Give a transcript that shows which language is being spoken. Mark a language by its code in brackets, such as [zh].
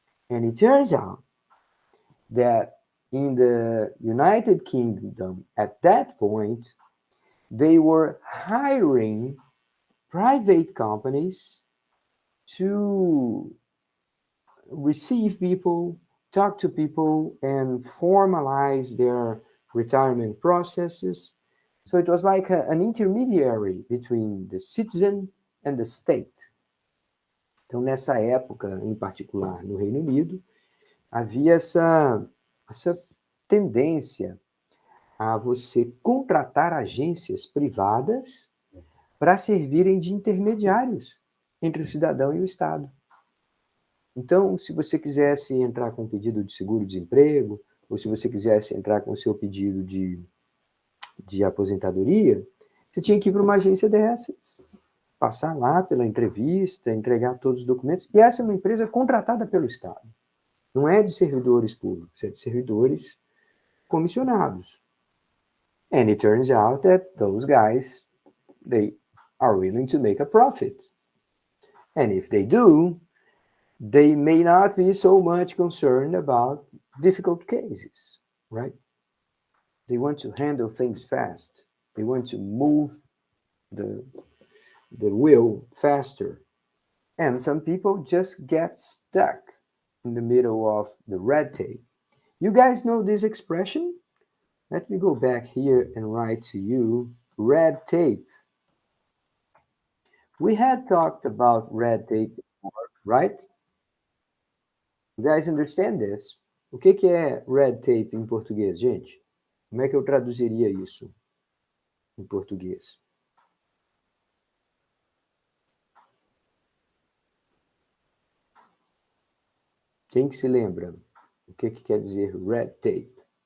[en] And it turns out that in the United Kingdom at that point, they were hiring private companies to receive people, talk to people, and formalize their retirement processes. So it was like an intermediary between the citizen and the state. [pt] Então, nessa época, em particular no Reino Unido, havia essa tendência a você contratar agências privadas para servirem de intermediários entre o cidadão e o Estado. Então, se você quisesse entrar com um pedido de seguro-desemprego, ou se você quisesse entrar com o seu pedido de aposentadoria, você tinha que ir para uma agência dessas, passar lá pela entrevista, entregar todos os documentos, e essa é uma empresa contratada pelo Estado. Não é de servidores públicos, é de servidores comissionados. [en] And it turns out that those guys, they are willing to make a profit. And if they do, they may not be so much concerned about difficult cases, right? They want to handle things fast. They want to move the, the wheel faster. And some people just get stuck in the middle of the red tape. You guys know this expression? Let me go back here and write to you red tape. We had talked about red tape before, right? You guys understand this? [pt] O que é red tape em português, gente? Como é que eu traduziria isso em português? Quem que se lembra? O que quer dizer red tape?